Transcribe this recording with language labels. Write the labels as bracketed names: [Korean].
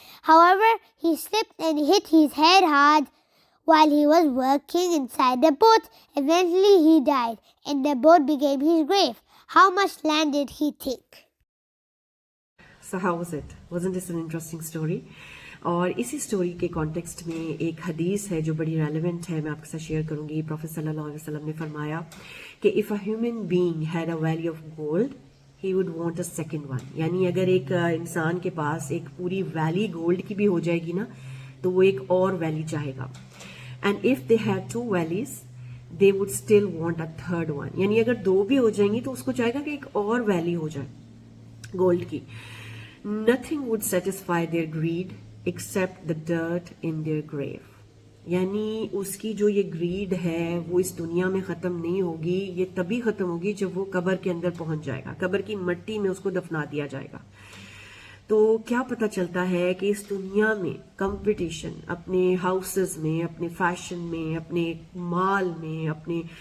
[English] However, he slipped and hit his head hard while he was working inside the boat. Eventually, he died, and the boat became his grave. How much land did he take? So how was it? Wasn't this an interesting story? [Urdu] اور اسی story کے context میں ایک حدیث ہے جو بڑی relevant ہے, میں آپ کے ساتھ شیئر کروں گی. پروفیٹ صلی اللہ علیہ وسلم نے فرمایا کہ [English] if a human being had a valley of gold, he would want a second one. [Urdu] یعنی اگر ایک انسان کے پاس ایک پوری ویلی گولڈ کی بھی ہو جائے گی نا تو وہ ایک اور ویلی چاہے گا. [English] And if they had two valleys, they would still want a third one. [Urdu] یعنی اگر دو بھی ہو جائیں گی تو اس کو چاہے گا کہ ایک اور ویلی ہو جائے گولڈ کی. [English] Nothing would satisfy their greed except the dirt in their grave. [Urdu] یعنی اس کی جو یہ گریڈ ہے وہ اس دنیا میں ختم نہیں ہوگی، یہ تبھی ختم ہوگی جب وہ قبر کے اندر پہنچ جائے گا، قبر کی مٹی میں اس کو دفنا دیا جائے گا۔ تو کیا پتہ چلتا ہے کہ اس دنیا میں کمپٹیشن اپنے ہاؤسز میں، اپنے فیشن میں، اپنے مال میں، اپنے